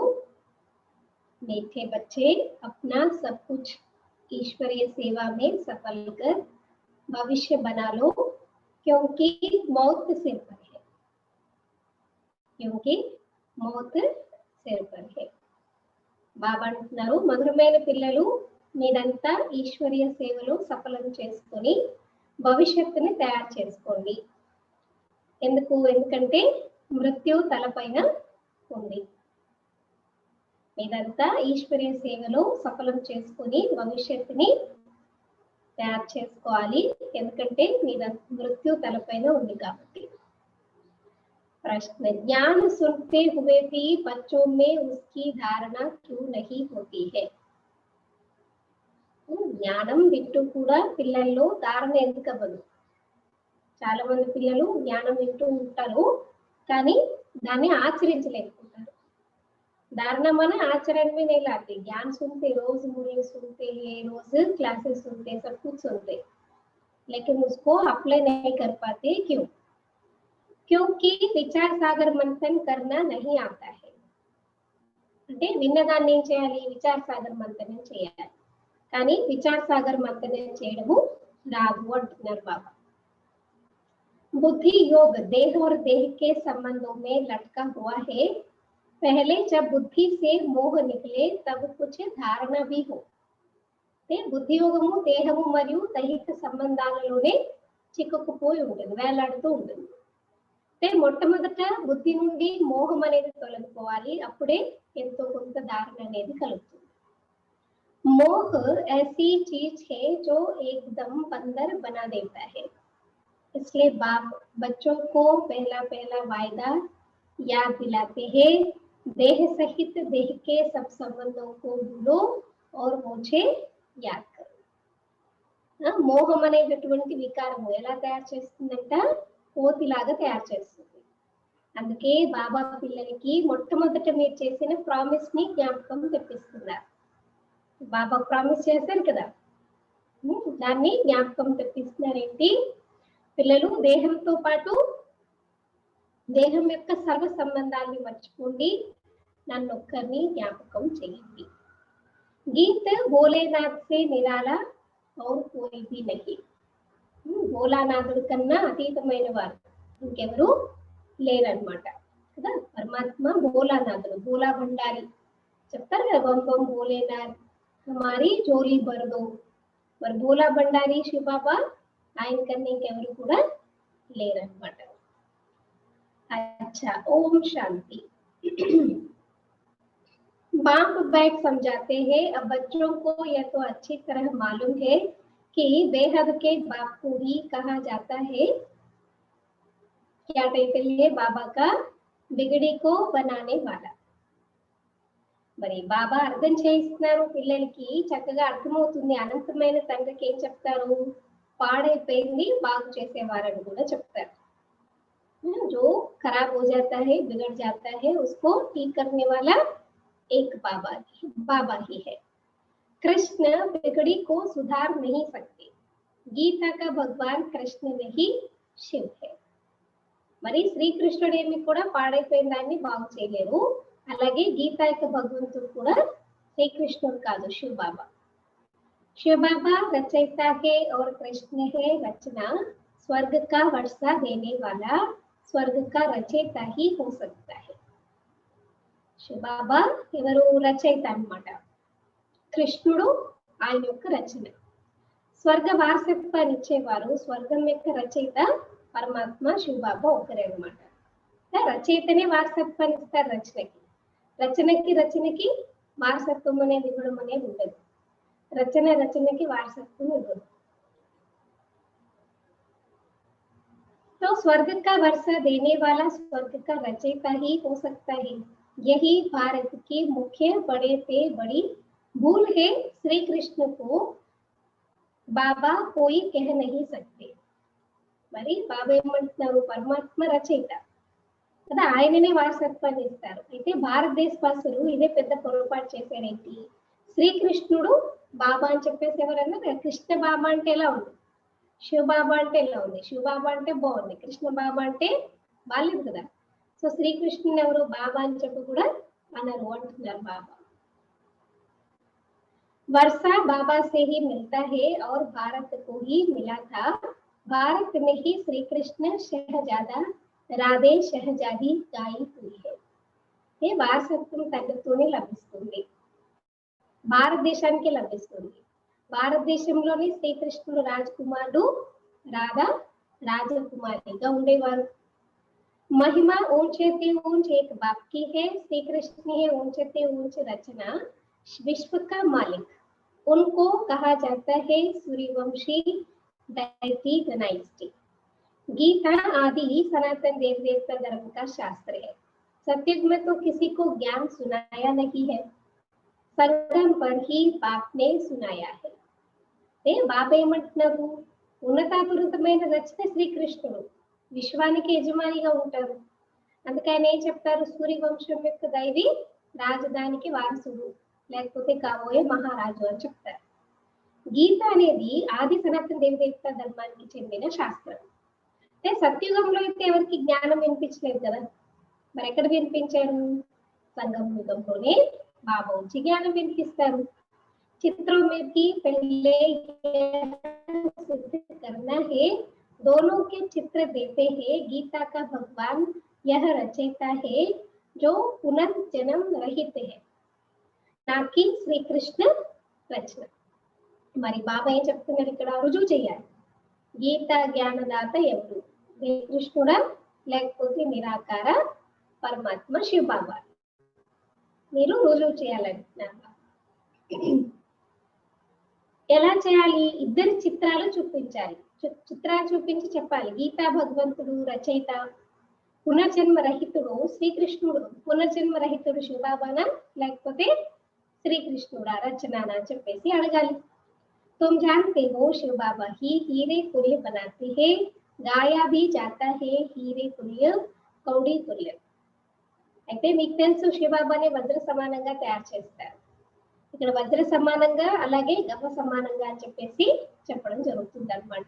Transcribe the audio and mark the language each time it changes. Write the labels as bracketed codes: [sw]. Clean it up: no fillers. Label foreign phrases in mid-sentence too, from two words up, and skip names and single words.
[hi] मीठे बच्चे अपना सब कुछ ईश्वरीय सेवा में सफल कर भविष्य बना लो, क्योंकि मौत सिर पर है, क्योंकि मौत सिर पर है. [te] బాబా అంటున్నారు మధురమైన పిల్లలు మీరంతా ఈశ్వరీయ సేవలో సఫలం చేసుకొని భవిష్యత్తుని తయారు చేసుకోండి. ఎందుకంటే మృత్యు తలపైన ఉంది. మీరంతా ఈశ్వరీయ సేవలో సఫలం చేసుకొని భవిష్యత్తుని తయారు చేసుకోవాలి, ఎందుకంటే మీద మృత్యు తలపైన ఉంది కాబట్టి. [hi] प्रश्न, ज्ञान सुनते हुए भी बच्चों में उसकी धारणा क्यों नहीं होती है? [te] జ్ఞానం వింటూ కూడా పిల్లల్లో ధారణ ఎందుకు అవ్వదు? చాలా మంది పిల్లలు జ్ఞానం వింటూ ఉంటారు కానీ దాన్ని ఆచరించలేకపోతారు. [hi] धारणा माने आचरण में नहीं लाते. ज्ञान सुनते, रोज मुरली सुनते हैं, रोज क्लासेस सुनते, सब कुछ सुनते, लेकिन उसको अप्लाई नहीं कर पाते. क्यों? क्योंकि विचार सागर मंथन करना नहीं आता है. [te] అంటే విన్నదాన్ని ఏం చేయాలి? విచార సాగర్ మంథనం చేయాలి, కానీ విచార సాగర్ మంథనం చేయడము రాదు అంటున్నారు బాబా. [hi] बुद्धि योग देह और देह के संबंधों में लटका हुआ है. पहले जब बुद्धि से मोह निकले तब कुछ धारणा भी हो. [te] బుద్ధి యోగము దేహము మరియు దైహిక సంబంధాలలోనే చిక్కుకుపోయి ఉంటుంది, వేలాడుతూ ఉంటుంది. మొట్టమొదట బుద్ధి నుండి మోహం అనేది తొలగిపోవాలి, అప్పుడే ఎంతో కొంత ధారణ అనేది కలుగుతుంది. [hi] मोह ऐसी चीज है जो एकदम बंदर बना देता है. इसलिए बाप बच्चों को पहला पहला वायदा याद दिलाते हैं. देह सहित देह के सब संबंधों को भूलो और मुझे याद करो. [te] మోహం అనేటటువంటి వికారము ఎలా తయారు చేస్తుందంట? కోతిలాగా తయారు చేస్తుంది. అందుకే బాబా పిల్లలకి మొట్టమొదట మీరు చేసిన ప్రామిస్ ని జ్ఞాపకం తెప్పిస్తున్నారు. బాబా ప్రామిస్ చేశారు కదా, దాన్ని జ్ఞాపకం తెప్పిస్తున్నారేంటి? పిల్లలు దేహంతో పాటు దేహం యొక్క సర్వ సంబంధాన్ని మర్చిపోండి, నన్ను ఒక్కరిని జ్ఞాపకం చేయండి. [hi] गीत भोलेनाथ से निराला और कोई भी नहीं. [te] భోలానాథుడి కన్నా అతీతమైన వారు ఇంకెవరు లేరన్నమాట కదా. పరమాత్మ భోలానాథుడు, భోలా భండారి చెప్తారు కదా, [hi] बम बम भोलेनाथ हमारी झोली भर दो. [te] మరి భోలా భండారి శివ బాబా ఆయన కన్నా ఇంకెవరు కూడా లేరన్నమాట. [hi] अच्छा, ओम शांति. बाप बैठ समझाते हैं. अब बच्चों को यह तो अच्छी तरह मालूम है कि बेहद के बाप को ही कहा जाता है. क्या टाइटल है बाबा का? बिगड़ी को बनाने वाला. [te] మరి బాబా అర్థం చేయిస్తున్నారు పిల్లలకి, చక్కగా అర్థమవుతుంది. అనంతమైన తండ్రికి ఏం చెప్తారు? పాడైపోయింది బాగు చేసేవారని కూడా చెప్తారు. [hi] जो खराब हो जाता है, बिगड़ जाता है, उसको ठीक करने वाला एक बाबा ही है. कृष्ण बिगड़ी को सुधार नहीं सकते. गीता का भगवान कृष्ण नहीं शिव है. [te] మరి శ్రీకృష్ణుడేమి కూడా పాడైపోయిన దాన్ని బాగు చేయలేరు, అలాగే గీత యొక్క భగవంతుడు కూడా శ్రీకృష్ణుడు కాదు, శివ బాబా. [hi] शिव बाबा रचयिता है और कृष्ण है रचना. स्वर्ग का वर्षा देने वाला स्वर्ग का रचयिता ही हो सकता है. [te] शिव बाबा ఎవరు? రచయిత అన్నమాట. కృష్ణుడు ఆయన యొక్క రచన. స్వర్గ వారసత్వాన్ని ఇచ్చేవారు, స్వర్గం యొక్క రచయిత పరమాత్మ శివ బాబా ఒకరే అన్నమాట. రచయితనే వారసత్వాన్ని ఇస్తారు రచనకి. రచనకి వారసత్వం అనేది ఇవ్వడం అనేది ఉండదు. రచనకి వారసత్వం ఇవ్వదు. [hi] तो स्वर्ग का वर्षा देने वाला स्वर्ग का रचयिता ही हो सकता है. यही भारत की मुख्य बड़े से बड़ी भूल है. श्री कृष्ण को बाबा कोई कह नहीं सकते. [te] మరి బాబా ఏమంటున్నారు? పరమాత్మ రచయిత కదా, ఆయననే వారసత్వాన్ని ఇస్తారు. అయితే భారతదేశ వాసులు ఇదే పెద్ద పొరపాటు చేశారేంటి? శ్రీకృష్ణుడు బాబా అని చెప్పేసి ఎవరన్నా, కృష్ణ బాబా అంటే ఎలా ఉంది, శివ బాబా అంటే ఎలా ఉంది, శివ బాబా అంటే బాగుంది, కృష్ణ బాబా అంటే బాలేదు కదా. సో శ్రీకృష్ణుని ఎవరు బాబా అని చెప్పి కూడా అనరు అంటున్నారు బాబా. [hi] वर्षा बाबा से ही मिलता है और भारत को ही मिला था. भारत में ही श्री कृष्ण शहजादा राधे शहजादी गाई हुई है. [te] ये వారసత్వం తండ్రితోనే లభిస్తుంది, భారతదేశానికి లభిస్తుంది. భారతదేశంలోని శ్రీకృష్ణుడు రాజకుమారుడు, రాధ రాజకుమారిగా ఉండేవారు. [hi] महिमा ऊंचे ते ऊंच एक बाप की है, श्री कृष्ण है ऊंचे ते ऊंच रचना, विश्व का मालिक. उनको कहा जाता है सूर्यवंशी दैतीक डायनेस्टी. गीता आदि सनातन देव देवता धर्म का शास्त्र है. सत्युग में तो किसी को ज्ञान सुनाया नहीं है, संगम पर ही बाप ने सुनाया है. [te] బాబా ఏమంటున్నారు, ఉన్నతాపురితమైన రచన శ్రీకృష్ణుడు విశ్వానికి యజమానిగా ఉంటారు. అందుకే ఆయన ఏం చెప్తారు, సూర్యవంశం యొక్క దైవి రాజధానికి వారసుడు, లేకపోతే కాబోయే మహారాజు అని చెప్తారు. గీత అనేది ఆది సనాతన దేవదేవత ధర్మానికి చెందిన శాస్త్రం. అంటే సత్యుగంలో అయితే ఎవరికి జ్ఞానం వినిపించలేదు కదా, మరి ఎక్కడ వినిపించారు, సంగమ యుగంలోనే బాబా వచ్చి జ్ఞానం వినిపిస్తారు. [hi] चित्रों में भी पहले सिद्ध करना है, दोनों के चित्र देते हैं. गीता का भगवान यह रचयिता है जो पुनर्जन्म रहित है, ना कि श्री कृष्ण रचना. [te] మరి బాబా ఏం చెప్తున్నారు ఇక్కడ, రుజువు చేయాలి. గీత జ్ఞానదాత ఎవరు, శ్రీకృష్ణుడా లేకపోతే నిరాకార పరమాత్మ శివ బాబా, మీరు రుజువు చేయాలంటున్నారు. ఎలా చేయాలి, ఇద్దరి చిత్రాలు చూపించాలి, చిత్రాలు చూపించి చెప్పాలి. గీతా భగవంతుడు రచయిత, పునర్జన్మ రహితుడు శ్రీకృష్ణుడు, పునర్జన్మ రహితుడు శివబాబానా లేకపోతే శ్రీకృష్ణుడా రచనానా చెప్పేసి అడగాలి. [hi] तुम जानते हो शिव बाबा ही हीरे तुल्य बनाते हैं, गाया भी जाता है हीरे तुल्य कौड़ी तुल्य. [te] అయితే మీకు తెలుసు శివబాబాని వజ్ర సమానంగా తయారు చేస్తారు. ఇక్కడ వజ్ర సమానంగా అలాగే గవ సమానంగా అని చెప్పేసి చెప్పడం జరుగుతుంది అన్నమాట.